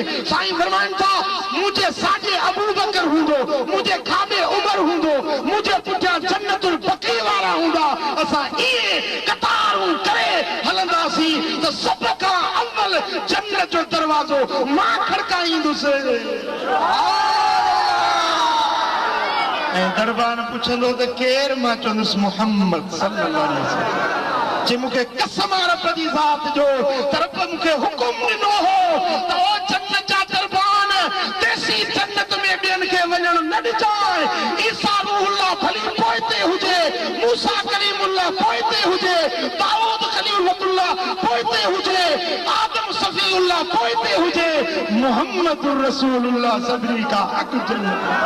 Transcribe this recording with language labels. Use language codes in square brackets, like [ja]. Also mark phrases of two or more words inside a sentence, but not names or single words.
[sd] साईं फरमाइनि था मुझे साॼे अबू बकर हूंदो, मुझे खाॿे उमर हूंदो, मुझे पुठियां जन्नतुल बक़ी वारा हूंदा। असां इहे कतारूं करे हलंदासीं त सभ खां अव्वल जन्नत जो दरवाज़ो मां खड़काईंदुसि। ऐं दरबार पुछंदो त केरु? मां चवंदुसि मुहम्मद [ar] صلى الله عليه وسلم. [sd] जे मूंखे कसम रब जी ज़ात जो तरफ़ मूंखे हुकुम ॾिनो हो त ओ जन्नत जा दरबान देसी जन्नत में ॿियनि खे वञणु न ॾिजाए। ईसा रूहुल्लाह भली पोइते हुजे, मूसा कलीमुल्लाह पोइते हुजे, दाऊद खलीलुल्लाह पोइते हुजे, आदम सफ़ीउल्लाह पोइते हुजे, मुहम्मदुर रसूलुल्लाह सभिनी खां अॻु जन्नत।